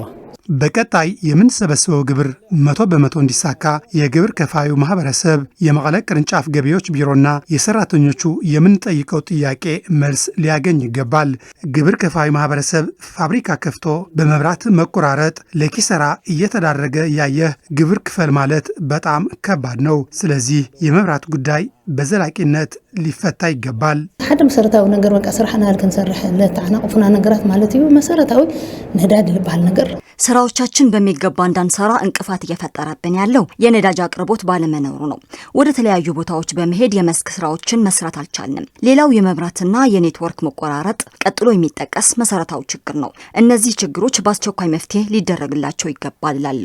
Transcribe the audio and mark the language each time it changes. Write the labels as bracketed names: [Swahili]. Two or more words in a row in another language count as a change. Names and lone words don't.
[Amharic] በቀጣይ የምንሰበስበው ግብር 100% እንዲሳካ የግብር ከፋዩ ማህበረሰብ የመቀለ ቅርንጫፍ ገቢዎች ቢሮና የሰራተኞቹ የምንጠይቀው ጥያቄ መልስ ሊያገኝ ይገባል። ግብር ከፋዩ ማህበረሰብ ፋብሪካ ከፍቶ በመብራት መቆራረጥ ለኪሳራ እየተዳረገ ያየህ ግብር ክፈል ማለት በጣም ከባድ ነው። ስለዚህ የመብራት ጉዳይ በዘላቂነት ሊፈታ ይገባል። [Tigrinya] ሓደ መሰረታዊ ነገር በቃ ስራህና ልከንሰርሕ ለተዓናቅፉና ነገራት ማለት እዩ። መሰረታዊ ነዳድ ልባል ነገር [Amharic] ስራዎቻችን በሚገባ እንዳንሰራ እንቅፋት እየፈጠረብን ያለው የነዳጅ አቅርቦት ባለመኖሩ ነው። ወደ ተለያዩ ቦታዎች በመሄድ የመስክ ስራዎችን መስራት አልቻልንም። ሌላው የመብራትና የኔትወርክ መቆራረጥ ቀጥሎ የሚጠቀስ መሰረታዊ ችግር ነው። እነዚህ ችግሮች በአስቸኳይ መፍትሄ ሊደረግላቸው ይገባል እላለሁ።